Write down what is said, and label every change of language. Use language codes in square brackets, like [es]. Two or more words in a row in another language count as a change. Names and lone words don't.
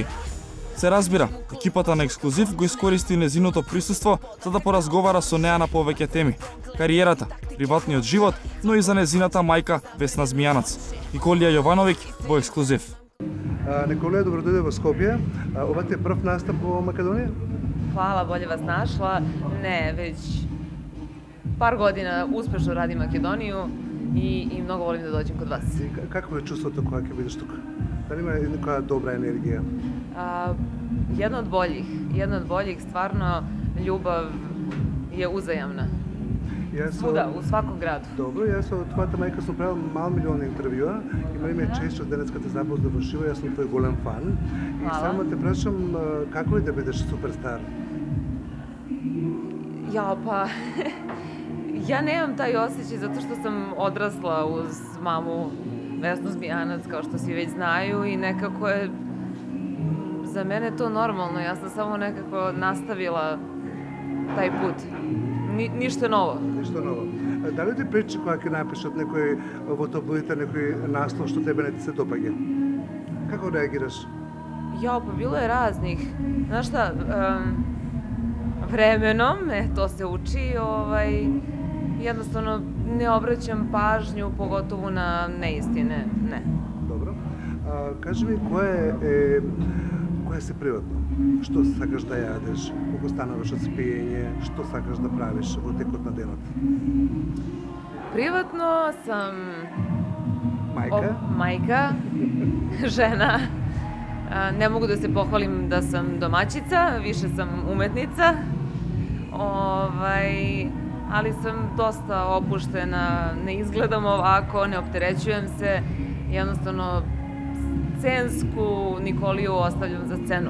[mk] Се разбира, екипата на Ексклузив го искористи незиното присуство за да поразговара со неа на повеќе теми: кариерата, приватниот живот, но и за незината мајка Весна Змијанац. Николија Јовановиќ во Ексклузив. Николија, добро дојде во Скопје. Ова ти е прв настап во Македонија? [sr] Hvala, bolje vas našla. Ne, već par godina uspešno radim Makedoniju i mnogo volim da dođem kod vas. [mk] Какво е чувството кога ќе бидеш тука? Дали има нека добра енергија? [sr] Jedna od boljih, stvarno ljubav je uzajamna. Svuda, u svakom gradu. [mk] Добро, јас со твојата мајка сум правил мал милион интервјуа. Имали ме чест што денеска те запозна во живо, јас сум твој голем фан. И само те прашам како е да бидеш суперстар? [sr] Ja, pa ja nemam taj osjećaj zato što sam odrasla uz mamu Vesnu Zmijanac, kao što svi već znaju, i nekako je za mene to normalno. Ja sam samo nekako nastavila taj put. Ništa novo. Ništa novo. [mk] Дали ти пречи кога ќе напишат некој во таблоидите некој наслов што тебе не ти се допаѓа? Како реагираш? [sr] Ja, pa bilo je raznih. Znaš šta, vremenom, to se uči, jednostavno ne obraćam pažnju, pogotovo na neistine, ne. Dobro. [mk] Кажи ми, кое се приватно? Што сакаш да јадеш, колку стануваш од спиење, што сакаш да правиш во текот на денот? [sr] Privatno sam Мајка, žena. Ne mogu da se pohvalim da sam domaćica, više sam umetnica, ali sam dosta opuštena, ne izgledam ovako, ne opterećujem se, jednostavno scensku Nikoliju ostavljam za scenu.